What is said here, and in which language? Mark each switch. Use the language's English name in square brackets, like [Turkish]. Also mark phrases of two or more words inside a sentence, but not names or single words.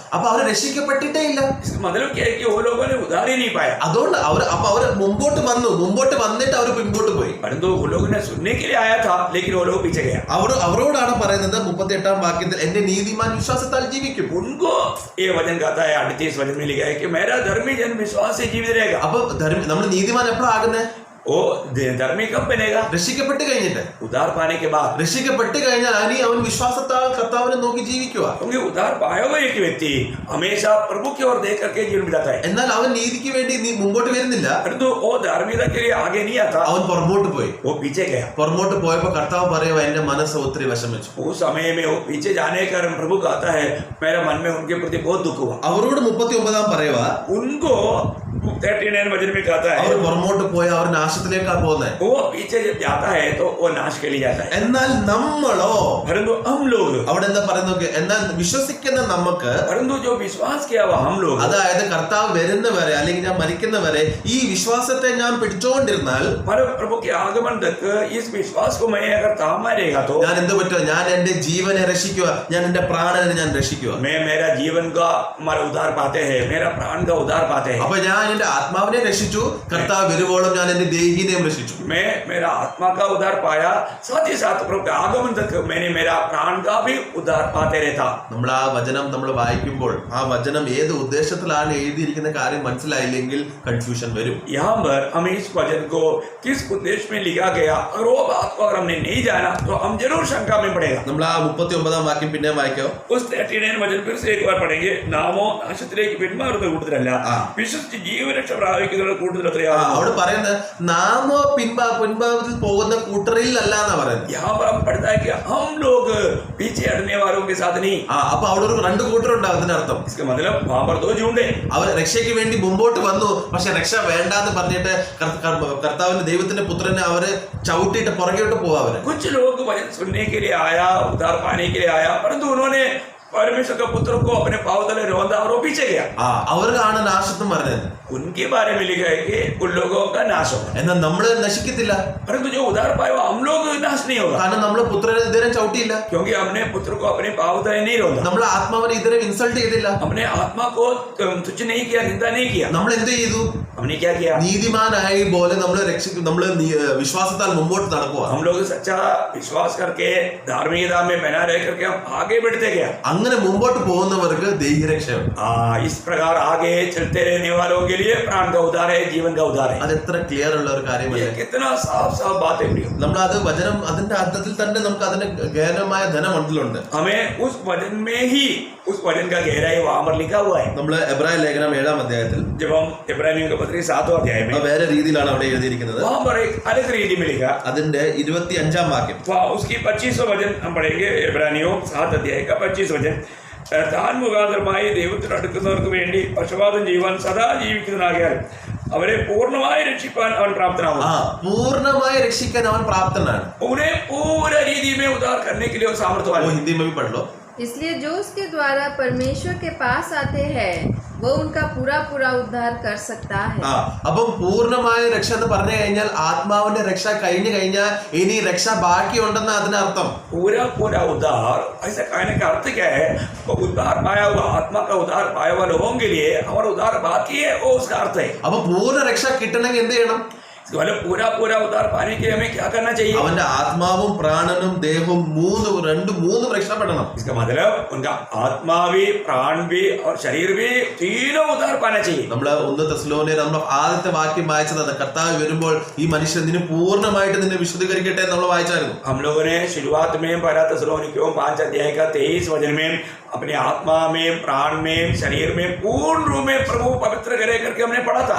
[Malayalam] അപ്പൊ അവർ രക്ഷിക്കപ്പെട്ടിട്ടേ ഇല്ല. [Hindi] इसका मतलब क्या है कि वो लोगों ने उद्धार ही नहीं पाया. [Malayalam] അതുകൊണ്ട് അവർ മുമ്പോട്ട് വന്നിട്ട് അവർ പിമ്പോട്ട് പോയി. [Hindi] परंतु वो लोगों ने सुनने के लिए आया था, लेकिन वो लोग पीछे गया. [Malayalam] അവരോടാണ് പറയുന്നത് 38-ാം വാക്യത്തിൽ, എന്റെ നീതിമാൻ വിശ്വാസത്താൽ ജീവിക്കും. [Hindi] उनको ये वचन कहता है 38 वचन में लिखा है कि मेरा धर्मी जन विश्वास से जीवित रहेगा. [Malayalam] അപ്പൊ നമ്മൾ നീതിമാൻ എപ്പോഴാ ആകുന്നത്? [Hindi] वो धर्मी कब बनेगा? [Malayalam] രക്ഷിക്കപ്പെട്ട് കഴിഞ്ഞിട്ട്. [Hindi] उद्धार पाने के बाद. [Malayalam] രക്ഷിക്കപ്പെട്ട് കഴിഞ്ഞാൽ അവൻ വിശ്വാസത്താൽ കർത്താവിനെ നോക്കി ജീവിക്കുക. [Hindi] क्योंकि उद्धार पाया हुआ एक व्यक्ति हमेशा प्रभु की ओर देख करके जीवन बिताता है. [Malayalam] എന്നാൽ അവൻ നീതിക്ക് വേണ്ടി മുമ്പോട്ട് വരുന്നില്ല. [Hindi] परंतु वो धार्मिकता के लिए आगे नहीं आता. [Malayalam] അവൻ പുറമോട്ട് പോയി. [Hindi] वो पीछे गया. [Malayalam] പുറമോട്ട് പോയപ്പോ കർത്താവ് പറയുക, എന്റെ മനസ്സ് ഒത്തിരി വിഷമിച്ചു. [Hindi] उस समय में वो पीछे जाने के कारण प्रभु कहता है, मेरा मन में उनके प्रति बहुत दुख हुआ. [Malayalam] അവരോട് 39-ാം പറയുക, [Hindi] उनको 39 वचन में कहता है, [Malayalam] അവർ പുറമോട്ട് പോയ അവർ നാശത്തിലേക്കാ പോകുന്നത്. [Hindi] वो पीछे जब जाता है तो वो नाश के लिए जाता है. [Malayalam] എന്നാൽ നമ്മളോ, [Hindi] परंतु हम लोग, [Malayalam] അവിടെ എന്താ പറയുന്നത്? എന്നാൽ വിശ്വസിക്കുന്ന നമുക്ക്, [Hindi] परंतु जो विश्वास किया हुआ हम लोग, [Malayalam] അതായത് കർത്താവ് വരുന്നവരെ അല്ലെങ്കിൽ ഞാൻ മരിക്കുന്നവരെ ഈ വിശ്വാസത്തെ ഞാൻ പിടിച്ചോണ്ടിരുന്നാൽ, [Hindi] प्रभु के आगमन तक इस विश्वास को मैं अगर थामा रहेगा तो [Malayalam] ഞാൻ എന്ത് പറ്റുക? ഞാൻ എന്റെ ജീവനെ രക്ഷിക്കുക, ഞാൻ എന്റെ പ്രാണനെ ഞാൻ രക്ഷിക്കുക. [Hindi] मैं मेरा जीवन का हमारा उद्धार पाते हैं, मेरा प्राण का उद्धार पाते हैं. [Malayalam] അപ്പൊ ഞാൻ എന്റെ ആത്മാവിനെ രക്ഷിച്ചു, കർത്താവ് വരുവോളം ഞാൻ എന്റെ ദേഹിനെയും രക്ഷിച്ചു. [Hindi] मैं मेरा आत्मा का उद्धार पाया, साथ ही साथ प्रभु के आगमन तक मैंने मेरा प्राण का भी उद्धार पाते रहता. [Malayalam] നമ്മൾ ആ വചനം നമ്മൾ വായിക്കുമ്പോൾ ആ വചനം ഏത് ഉദ്ദേശത്തിലാണ് എഴുതിയിരിക്കുന്ന കാര്യം മനസ്സിലായില്ലെങ്കിൽ കൺഫ്യൂഷൻ വരും. [Hindi] यहाँ पर हम इस वचन को किस उद्देश्य में लिखा गया, अगर वो बात को अगर हमने नहीं जाना तो हम जरूर शंका में पड़ेगा. [Malayalam] നമ്മൾ ആ 39-ാം വാക്യം പിന്നെ വായിക്കോ. [Hindi] उस 39 वचन फिर से एक बार पढ़ेंगे. [Malayalam] നാമോ നാശത്തിലേക്ക് പിന്മാറുന്ന കൂട്ടത്തിലല്ല, വിശ്വസിച്ച് ജീവരക്ഷ പ്രാപിക്കുന്ന കൂട്ടത്തിലത്രയാണ്. അവിടെ പറയുന്നത് നാമോ പിൻഭാഗത്തിൽ പോകുന്ന കൂട്ടറിൽ അല്ല എന്നാ പറയുന്നത്. [Hindi] यहाँ पर हम पढ़ता है कि हम लोग पीछे हटने वालों के साथ नहीं. [Malayalam] അപ്പൊ അവിടെ ഒരു 2 കൂട്ടറുണ്ടാവും. അതിനർത്ഥം [Hindi] इसका मतलब वहां पर 2 झुंड है. [Malayalam] അവർ രക്ഷയ്ക്ക് വേണ്ടി മുമ്പോട്ട് വന്നു, പക്ഷെ രക്ഷ വേണ്ടാന്ന് പറഞ്ഞിട്ട് കർത്താവിന്റെ ദൈവത്തിന്റെ പുത്രനെ അവര് ചവിട്ടിയിട്ട് പുറകോട്ട് പോവാ. അവര് [Hindi] कुछ लोग वचन सुनने के लिए आया, उद्धार पाने के लिए आया, परंतु उन्होंने परमेश्वर के पुत्र को अपने पाँव तले रौंदा और वो पीछे गया। [Malayalam] അവർക്കാണ് നാശത്വം പറഞ്ഞത്. [Hindi] उनके बारे में लिखा है कि उन लोगों का नाश होगा, [Malayalam] എന്നാൽ നമ്മള് നശിക്കത്തില്ല. [Hindi] परंतु जो उद्धार पाए वो हम लोग नाश नहीं होगा, [Malayalam] കാരണം നമ്മള് പുത്രനെ ഇതുവരെ ചവിട്ടിയില്ല. [Hindi] क्योंकि हमने पुत्र को अपने पाँव तले नहीं रौंदा, [Malayalam] നമ്മൾ ആത്മാവിനെ ഇതുവരെ ഇൻസൾട്ട് ചെയ്തില്ല. [Hindi] हमने आत्मा को तुच्छ नहीं किया, निंदा नहीं किया. [Malayalam] നമ്മൾ എന്ത് ചെയ്തു? [Hindi] हमने क्या किया? [Malayalam] നീതിമാനായി പോലെ നമ്മള് വിശ്വാസത്താൽ മുമ്പോട്ട് നടക്കുക. [Hindi] हम लोग सच्चा विश्वास करके धार्मिकता में बना रह करके हम आगे बढ़ते गया. [Malayalam] അങ്ങനെ മുമ്പോട്ട് പോകുന്നവർക്ക് ദൈവരക്ഷയുണ്ട്. [Hindi] इस प्रकार आगे चलते रहने वालों के लिए प्राण का उद्धार है, जीवन का उद्धार है. [Malayalam] അത് എത്ര ക്ലിയർ ഉള്ള ഒരു കാര്യമല്ലേ? [Hindi] ये कितना साफ साफ बात है प्रियो. [Malayalam] നമ്മൾ അത് വചനം അതിന്റെ അർത്ഥത്തിൽ തന്നെ നമുക്ക് അതിന്റെ ഗഹനമായ ധനം അതിലുണ്ട്. [Hindi] हमें उस वचन में ही उस वचन का गहराई वहां पर लिखा हुआ है. [Malayalam] നമ്മൾ എബ്രായ ലേഖനം 7-ാം അധ്യായത്തിൽ [Hindi] जब हम इब्रानियों का पत्री 7वां अध्याय में [Malayalam] വേറെ രീതിയിലാണ് അവിടെ എഴുതിയിരിക്കുന്നത്. [Hindi] वहां पर एक अलग रीति में लिखा, [Malayalam] അതിന്റെ 25-ാം വാക്യം. [Hindi] उसकी 25वां वचन हम पढ़ेंगे. इब्रानियों 7 अध्याय का 25 वचन. [Malayalam] താൻ മുഖാന്തരമായി ദൈവത്തിന് അടുക്കുന്നവർക്ക് വേണ്ടി പക്ഷപാതം ചെയ്യുവാൻ സദാ ജീവിക്കുന്നതിനാകിയാൽ അവരെ പൂർണ്ണമായി രക്ഷിക്കാൻ അവൻ പ്രാപ്തനാകും. പൂർണ്ണമായി രക്ഷിക്കാൻ അവൻ പ്രാപ്തനാണ്. [Hindi] उन्हें पूरा रीति में उद्धार करने के लिए वो सामर्थ्यवान है. ഹിന്ദി में भी पढ़ लो. इसलिए जो उसके द्वारा परमेश्वर के पास आते हैं वो उनका पूरा पूरा उद्धार कर सकता है. [Malayalam] അപ്പം പൂർണ്ണമായ രക്ഷ എന്ന് പറഞ്ഞു കഴിഞ്ഞാൽ ആത്മാവിന്റെ രക്ഷ കഴിഞ്ഞു കഴിഞ്ഞാൽ ഇനി രക്ഷ ബാക്കിയുണ്ടെന്ന് അതിനർത്ഥം. [Hindi] पूरा पूरा उद्धार ऐसा कहने का अर्थ क्या है? वो उद्धार पाया हुआ आत्मा का उद्धार पाया हुआ लोगों के लिए हमारा उद्धार बाकी है, वो उसका अर्थ है. [Malayalam] അപ്പൊ പൂർണ്ണ രക്ഷ കിട്ടണമെങ്കിൽ എന്ത് ചെയ്യണം? [Hindi] पूरा पूरा उद्धार पाने के लिए हमें क्या करना चाहिए? [Malayalam] അവന്റെ ആത്മാവും പ്രാണനും ദേഹവും മൂന്നും രക്ഷപ്പെടണം. [Hindi] इसका मतलब उनका आत्मा भी, प्राण भी और शरीर भी तीनों उद्धार पाना चाहिए. [Malayalam] നമ്മള് 1 തെസ്സലോനിയർ നമ്മുടെ ആദ്യത്തെ വാക്യം വായിച്ചത് കർത്താവ് വരുമ്പോൾ ഈ മനുഷ്യൻ നിന്നെ പൂർണ്ണമായിട്ട് നിന്നെ വിശുദ്ധീകരിക്കട്ടെ നമ്മൾ വായിച്ചായിരുന്നു. [Hindi] हम लोगों ने शुरुआत में 1 थिस्सलुनीकियों 5 अध्याय का 23 वचन में अपने आत्मा में, प्राण में, शरीर में पूर्ण रूप में प्रभु पवित्र करे करके हमने पढ़ा था.